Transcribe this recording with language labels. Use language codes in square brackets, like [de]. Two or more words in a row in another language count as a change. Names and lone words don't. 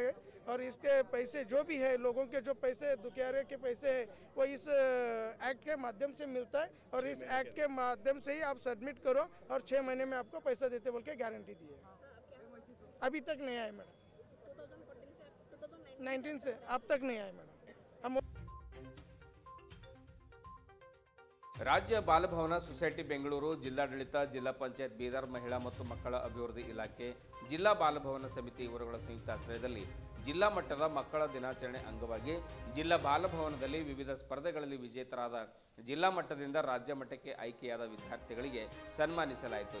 [hi] और इसके पैसे जो भी है, लोगों के जो पैसे, दुखियारे के पैसे है, वो इस एक्ट के माध्यम से मिलता है। और इस एक्ट के माध्यम से ही आप सबमिट करो और 6 महीने में आपको पैसा देते बोल के गारंटी दी है। अभी तक नहीं आए मैडम, 2019 से अब तक नहीं आए मैडम। हम [kn] ರಾಜ್ಯ ಬಾಲಭವನ ಸೊಸೈಟಿ ಬೆಂಗಳೂರು, ಜಿಲ್ಲಾಡಳಿತ, ಜಿಲ್ಲಾ ಪಂಚಾಯತ್ ಬೀದರ್, ಮಹಿಳಾ ಮತ್ತು ಮಕ್ಕಳ ಅಭಿವೃದ್ಧಿ ಇಲಾಖೆ, ಜಿಲ್ಲಾ ಬಾಲಭವನ ಸಮಿತಿ ಇವರುಗಳ ಸಂಯುಕ್ತ ಆಶ್ರಯದಲ್ಲಿ ಜಿಲ್ಲಾ ಮಟ್ಟದ ಮಕ್ಕಳ ದಿನಾಚರಣೆ ಅಂಗವಾಗಿ ಜಿಲ್ಲಾ ಬಾಲಭವನದಲ್ಲಿ ವಿವಿಧ ಸ್ಪರ್ಧೆಗಳಲ್ಲಿ ವಿಜೇತರಾದ ಜಿಲ್ಲಾ ಮಟ್ಟದಿಂದ ರಾಜ್ಯ ಮಟ್ಟಕ್ಕೆ ಆಯ್ಕೆಯಾದ ವಿದ್ಯಾರ್ಥಿಗಳಿಗೆ ಸನ್ಮಾನಿಸಲಾಯಿತು.